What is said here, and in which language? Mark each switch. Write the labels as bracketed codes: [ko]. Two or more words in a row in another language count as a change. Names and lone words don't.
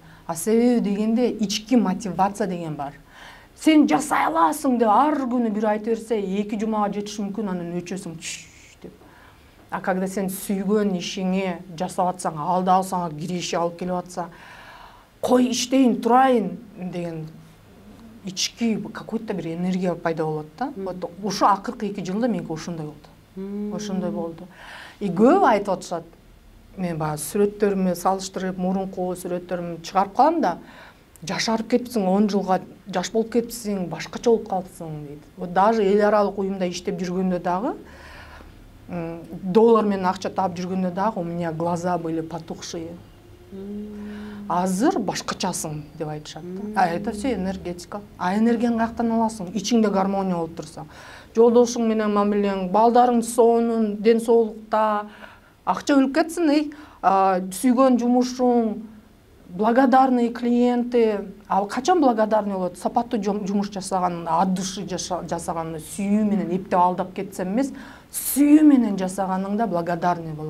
[ky] Себеби дегенде ички мотивация деген бар. Сен жасай аласың деп ар күнү бир айтып берсе, 2 жумага жетиш мүмкүн, анан өчөсүң деп. [ru] А когда [ky] сен сүйгөн ишиңе жасап атсаң, ал дагы сага киреше алып келип атса, кой иштейин, турайын деген ички какой-то бир энергия пайда болот да. Вот ушу акыркы 2 жылда меники ошондой болду. Ошондой болду. И көп айтып атышат. Мен баягы сүрөттөрүмө салыштырып, мурунку сүрөттөрүмдү чыгарып калам да, жашарып кетипсиң, 10 жылга жаш болуп кетипсиң, башкача болуп калыпсың дейт. Вот даже эл аралык уюмда иштеп жүргөндө дагы, доллар менен акча таап жүргөндө дагы [ru] у меня глаза были потухшие. [ky] Азыр башкачасың деп айтышат. [ru] Это все энергетика. [ky] Энергияны каяктан аласың? Ичиңде гармония болуп турса. Жолдошуң менен мамилең, балдарың сонун, ден соолукта, акча өлүп кетсин, сүйгөн жумушуң, [ru] благодарный клиенты. [ky] Качан благодарный болот? Сапаттуу жумуш жасаганыңда, [ru] от души [ky] жасаганыңда, сүйүү менен эптеп алдап кетсем эмес, сүйүү менен жасаганыңда благодарный болот.